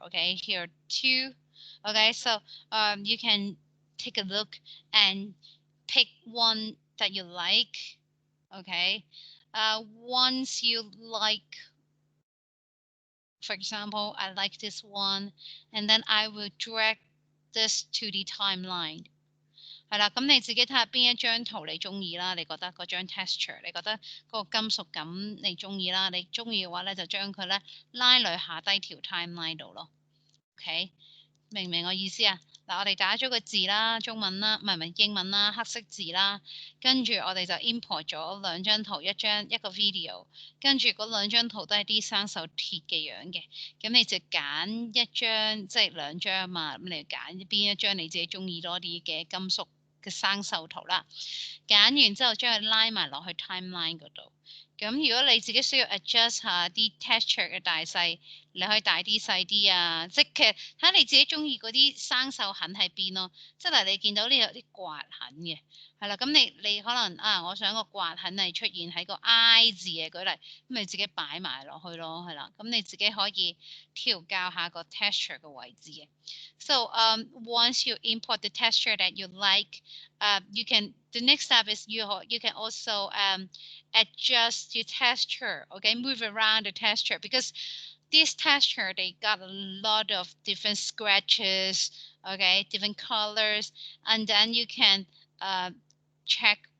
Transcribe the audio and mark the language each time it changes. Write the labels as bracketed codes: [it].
[en] Okay, here are 2. Okay, so you can take a look and pick one that you like. Okay. Once you like, for example, I like this one, and then I will drag this to the timeline. [yue] 係啦，咁你自己睇下邊一張圖你中意啦，你覺得嗰張 texture， 你覺得嗰個金屬感你中意啦，你中意嘅話咧就將佢咧拉落下低條 timeline 度咯。 OK。 明唔明我意思啊？嗱，我哋打咗個字啦，中文啦，唔係英文啦，黑色字啦，跟住我哋就 import 咗兩張圖，一個 video， 跟住嗰兩張圖都係啲生鏽鐵嘅樣嘅，咁你就揀一張，即係兩張嘛，咁你揀邊一張你自己中意多啲嘅金屬嘅生鏽圖啦，揀完之後將佢拉埋落去 timeline 嗰度。咁如果你自己需要 adjust 下啲 texture 嘅大細，你可以大啲細啲啊，即係其實睇你自己中意嗰啲生鏽痕喺邊咯。即係你見到呢有啲刮痕嘅，係啦，咁你可能啊，我想個刮痕係出現喺個 I 字嘅舉例，咁你自己擺埋落去咯，係啦，咁你自己可以調校下個 texture 嘅位置嘅。 [en] So once you import the texture that you like, the next step is you can also adjust your texture, okay, move around the texture because this texture they got a lot of different scratches, okay, different colors, and then you can check.